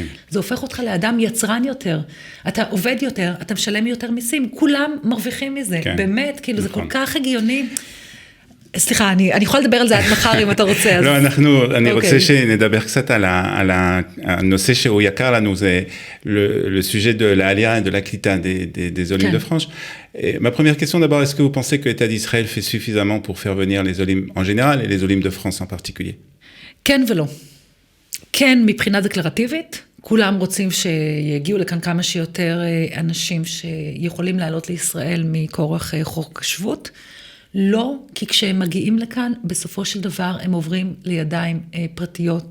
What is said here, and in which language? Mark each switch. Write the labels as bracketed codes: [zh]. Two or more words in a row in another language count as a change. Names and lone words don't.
[he] זה הופך אותך לאדם יצרן יותר, אתה עובד יותר, אתה משלם יותר מיסים, כולם מרוויחים מזה, כן. באמת, כאילו נכון. זה כל כך הגיוני. סליחה, אני יכולה לדבר על זה עד מחר אם אתה רוצה. לא, אני רוצה שנדבר קצת על הנושא שהוא יקר לנו, זה [fr] le sujet de l'Aliyah et de la Klita des Olim de France. Ma première question d'abord, est-ce que vous pensez que l'État d'Israël fait suffisamment pour faire venir les Olim en général et les Olim de France en particulier? [he] כן ולא. כן, מבחינה דקלרטיבית, כולם רוצים שיגיעו לכאן כמה שיותר אנשים שיכולים לעלות לישראל מכורח חוק השבות. לא, כי כשהם מגיעים לכאן, בסופו של דבר הם עוברים לידיים פרטיות.